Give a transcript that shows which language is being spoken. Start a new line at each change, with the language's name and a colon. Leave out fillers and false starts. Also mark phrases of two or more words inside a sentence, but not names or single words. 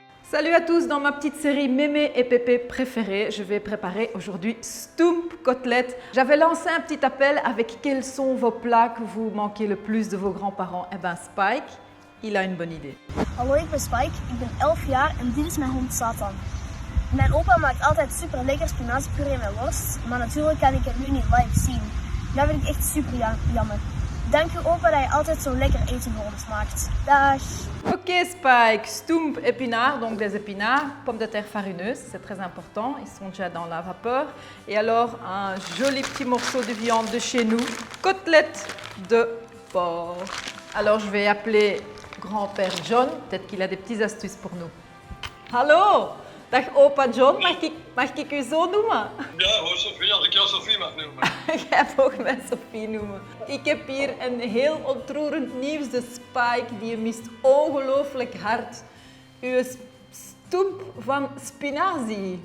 French: Salut à tous, dans ma petite série Mémé et Pépé préférés, je vais préparer aujourd'hui Stoomp côtelettes. J'avais lancé un petit appel avec quels sont vos plats que vous manquez le plus de vos grands-parents. Eh bien Spike, il a une bonne idée.
Dutch: Hallo, ik ben Spike, ik ben 11 jaar en dit is mijn hond Satan. Mijn opa maakt altijd super lekker spinaziepuree met worst, maar natuurlijk kan ik het nu niet live zien. Dat vind ik echt super jammer. Dank u opa dat je altijd zo lekker eten voor ons maakt. Dag!
French: Ok Spike, Stoomp épinards, donc des épinards, pommes de terre farineuses, c'est très important, ils sont déjà dans la vapeur. Et alors un joli petit morceau de viande de chez nous, côtelettes de porc. Alors je vais appeler grand-père John, peut-être qu'il a des petites astuces pour nous.
Dutch: Hallo, dag opa John, mag ik u zo noemen? Ja hoor Sophie, als ik jou Sophie mag noemen. Jij mag mij Sophie noemen. Ik heb hier een heel ontroerend nieuws. De Spike die je mist ongelooflijk hard. Uw stoemp van spinazie.